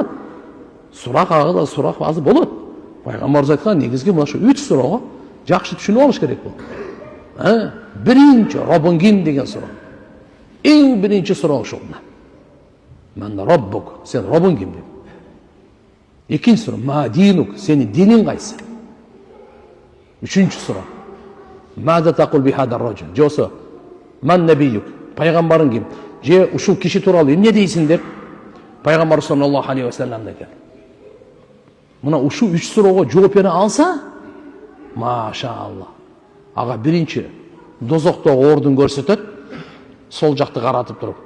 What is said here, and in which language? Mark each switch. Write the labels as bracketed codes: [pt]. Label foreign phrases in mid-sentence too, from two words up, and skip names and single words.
[ky] Сурак ага сурак азыр болот. Пайгамбарыбыз айткан, негизги мына ушу 3 суракка жакшы түшүнүп алыш керек болот. Биринчи Роббуң ким деген сурак. Эң биринчи сурак ушул. [ar] من ربك, [ky] сен Роббуң ким деп. Экинчи сурак, [ar] ما دينك, [ky] сенин диниң кайсы? Үчүнчү сурак, [ar] ما تقول في هذا الرجل, [ky] жосо [ar] من نبيك, [ky] пайгамбарың ким? Же ушул киши тууралуу эмне дейсиң деп пайгамбар [ar] صلى الله عليه وسلم [ky] деген. Мына ушул 3 суроого жооп бере алса, машаалла. Ага биринчи дозоктогу ордун көрсөтөт, сол жакты каратып туруп.